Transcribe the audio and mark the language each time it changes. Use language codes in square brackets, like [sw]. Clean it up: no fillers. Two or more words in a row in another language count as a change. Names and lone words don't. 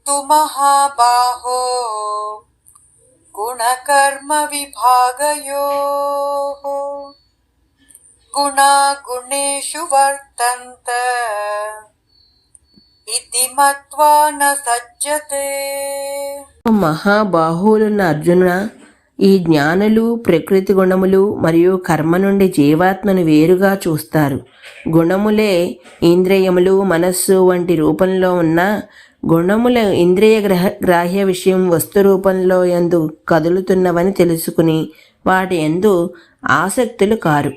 [sa] महाबाहो गुणकर्म विभागयोः गुणा गुणेषु वर्तन्त इति मत्वा न सज्जते. [te] మహాబాహువులున్న అర్జున, ఈ జ్ఞానులు ప్రకృతి గుణములు మరియు కర్మ నుండి జీవాత్మను వేరుగా చూస్తారు. గుణములే ఇంద్రియములు, మనస్సు వంటి రూపంలో ఉన్న గుణముల ఇంద్రియ గ్రాహ్య విషయం వస్తు రూపంలో యందు కదులుతున్నవని తెలుసుకుని వాటి యందు ఆసక్తులు కారు.